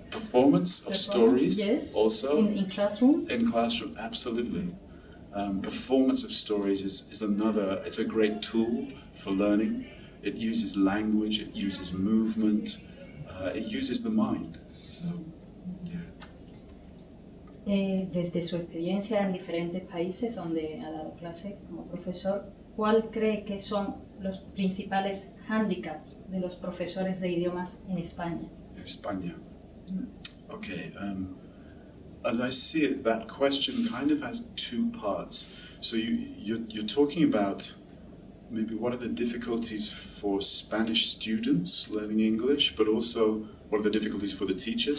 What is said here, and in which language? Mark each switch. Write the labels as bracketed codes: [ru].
[en] Performance of stories, yes. also. In classroom? In classroom, absolutely. Performance of stories is another, it's a great tool for learning. It uses language, it uses movement, it uses the mind. So, yeah. [es] Desde su experiencia en diferentes países donde ha dado clase como profesor, ¿cuál cree que son los principales hándicaps de los profesores de idiomas en España? [en] In España. Okay, as I see it, that question kind of has two parts. So you're talking about maybe what are the difficulties for Spanish students learning English, but also what are the difficulties for the teachers?